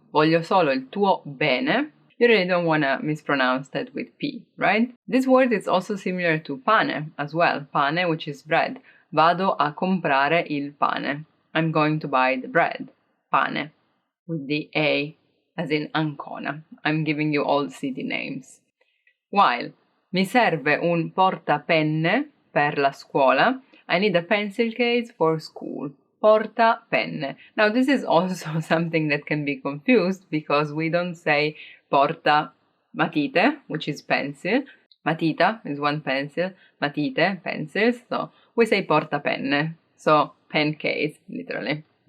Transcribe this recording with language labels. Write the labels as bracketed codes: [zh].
[it] Voglio solo il tuo bene. [en] You really don't want to mispronounce that with P, right? This word is also similar to pane as well. Pane, which is bread. [it] Vado a comprare il pane. [en] I'm going to buy the bread. Pane. With the A as in Ancona. I'm giving you all city names. [it] While mi serve un portapenne per la scuola. [en] I need a pencil case for school. Porta penne. Now this is also something that can be confused because we don't say porta matite, which is pencil. Matita is one pencil, matite, pencils. So we say porta penne, so pen case, literally.